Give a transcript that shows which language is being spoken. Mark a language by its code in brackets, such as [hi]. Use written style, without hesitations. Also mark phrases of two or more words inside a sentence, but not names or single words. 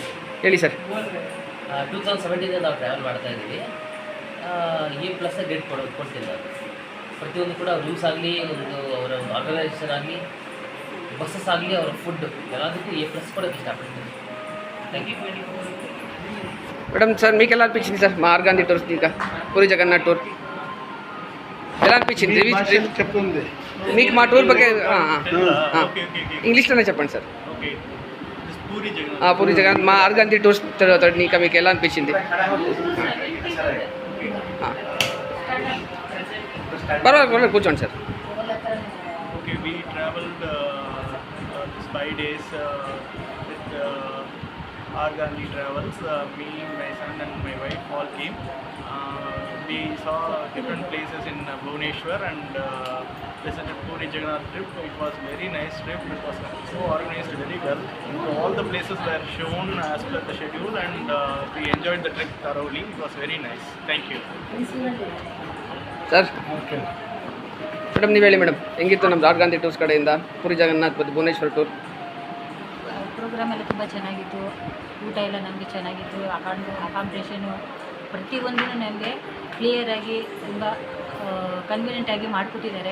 [kn] ಹೇಳಿ ಸರ್. 2017 ನಾವು ಟ್ರಾವೆಲ್ ಮಾಡ್ತಾ ಇದ್ದೀವಿ. A+ ರೇಟ್ ಕೊಡ್ತೀನಿ ನಾನು. ಪ್ರತಿಯೊಂದು ಕೂಡ ರೂಮ್ಸ್ ಆಗಲಿ, ಅವರ ಆರ್ಗನೈಸೇಷನ್ ಆಗಲಿ, ಬಸ್ಸಸ್ ಆಗಲಿ, ಅವರ ಫುಡ್ ಎಲ್ಲದಕ್ಕೂ A+ ಕೊಡೋಕ್ಕೆ ఇష్టపడుతుంది. [en] Thank you. [te] మేడం సార్ మీకు ఎలా అనిపించింది సార్ మా ఆర్గాంధీ టూర్స్ ఇంకా పూరి జగన్నాథ్ టూర్ ఎలా అనిపించింది? చెప్తుంది మీకు మా టూర్ ಬಗ್ಗೆ ఇంగ్లీష్లోనే చెప్పండి సార్. పూరి జగన్నాథ్ మా ఆర్గాంధీ టూర్స్ ఇంకా మీకు ఎలా అనిపించింది? పర్వాలేదు కూర్చోండి సార్. [en] Okay, we traveled this 5 days with Argandhi Travels. Me, my son and my wife all came. We saw different places in Bhubaneswar and visited Puri Jagannath trip. It was very nice trip. It was so organized very well. So all the places were shown as per the schedule and we enjoyed the trip thoroughly. It was very nice. Thank you. [kn] ಸರ್ ಮೇಡಮ್ ನೀವು ಹೇಳಿ ಮೇಡಮ್, ಹೆಂಗಿತ್ತು ನಮ್ದು ಆರ್ಗಾಂಧಿ ಟೂರ್ಸ್ ಕಡೆಯಿಂದ ಪುರಿ ಜಗನ್ನಾಥ್ ಮತ್ತು ಭುವನೇಶ್ವರ ಟೂರ್? ಪ್ರೋಗ್ರಾಮ್ ಎಲ್ಲ ತುಂಬ ಚೆನ್ನಾಗಿತ್ತು. ಊಟ ಎಲ್ಲ ನಮಗೆ ಚೆನ್ನಾಗಿತ್ತು. ಅಕಾಮಿಡೇಷನು ಪ್ರತಿಯೊಂದೂ ನಮಗೆ ಕ್ಲಿಯರಾಗಿ ತುಂಬ ಕನ್ವೀನಿಯೆಂಟಾಗಿ ಮಾಡಿಕೊಟ್ಟಿದ್ದಾರೆ.